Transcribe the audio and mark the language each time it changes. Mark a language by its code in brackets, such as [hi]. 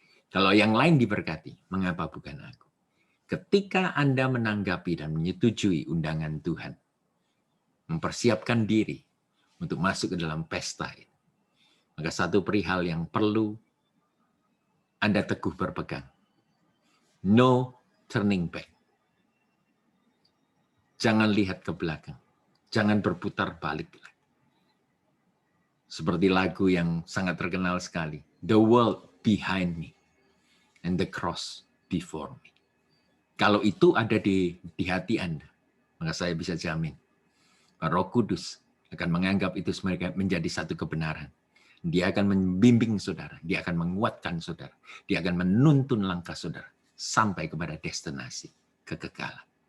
[id] Kalau yang lain diberkati, mengapa bukan aku? Ketika Anda menanggapi dan menyetujui undangan Tuhan, mempersiapkan diri untuk masuk ke dalam pesta ini, maka satu perihal yang perlu Anda teguh berpegang. [en] No turning back. [id] Jangan lihat ke belakang. Jangan berputar balik. Seperti lagu yang sangat terkenal sekali. [en] The world behind me and the cross before me. [id] Kalau itu ada di hati Anda, maka saya bisa jamin Roh Kudus akan menganggap itu menjadi satu kebenaran. Dia akan membimbing saudara, dia akan menguatkan saudara, dia akan menuntun langkah saudara sampai kepada destinasi kekekalan.